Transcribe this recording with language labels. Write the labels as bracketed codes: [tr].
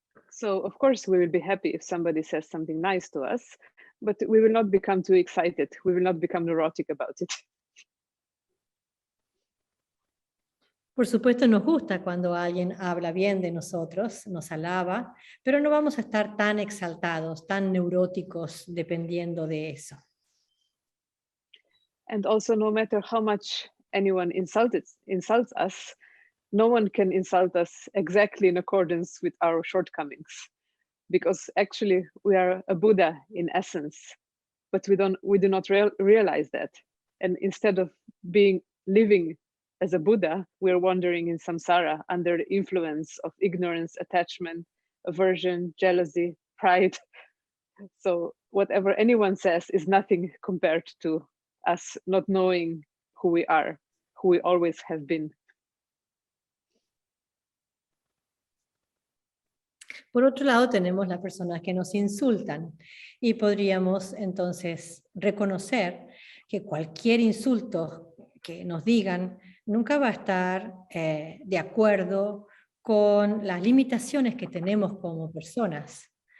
[en] So of course we will be happy if somebody says something nice to us, but we will not become too excited. We will not become neurotic about it. [es] Por supuesto nos gusta cuando alguien habla bien de nosotros, nos alaba, pero no vamos a estar tan exaltados, tan neuróticos dependiendo de eso. [en] And also, no matter how much anyone insults us, no one can insult us exactly in accordance with our shortcomings, because actually we are a Buddha in essence, but we do not realize that. And instead of living as a Buddha, we're wandering in samsara under the influence of ignorance, attachment, aversion, jealousy, pride. So whatever anyone says is nothing compared to us not knowing who we are, who we always have been. [es] Por otro lado, tenemos las personas que nos insultan y podríamos entonces reconocer que cualquier insulto que nos digan nunca va a estar de acuerdo con las limitaciones que tenemos como personas.